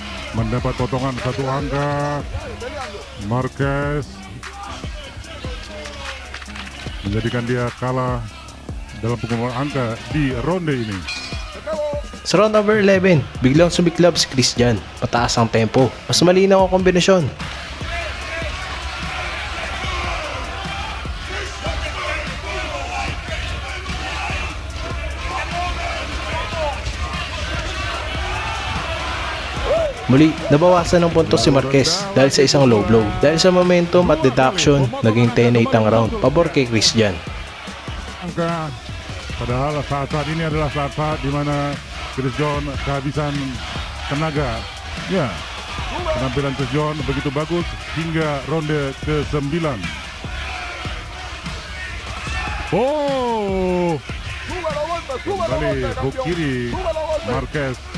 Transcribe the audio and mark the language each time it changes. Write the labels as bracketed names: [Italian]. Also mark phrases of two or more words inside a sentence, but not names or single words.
[Indonesian] mendapat potongan 1 angka. Marquez menjadikan dia kalah dalam pengumuman angka di ronde ini. [Filipino] Sa [English] round number 11, [Filipino] biglang sumiklab si Christian. Mataas ang tempo, mas malinaw ang kombinasyon. Muli, nabawasan ng puntos si Marquez dahil sa isang [English] low blow. [Filipino] Dahil sa momentum at deduction, naging 10-8 ang round, pabor kay Christian. [Indonesian] Angka, padahal saat-saat ini adalah saat-saat di mana Chris John kehabisan tenaga. Ya, penampilan Chris John begitu bagus hingga ronde ke-9. Oh, kembali hook kiri Marquez.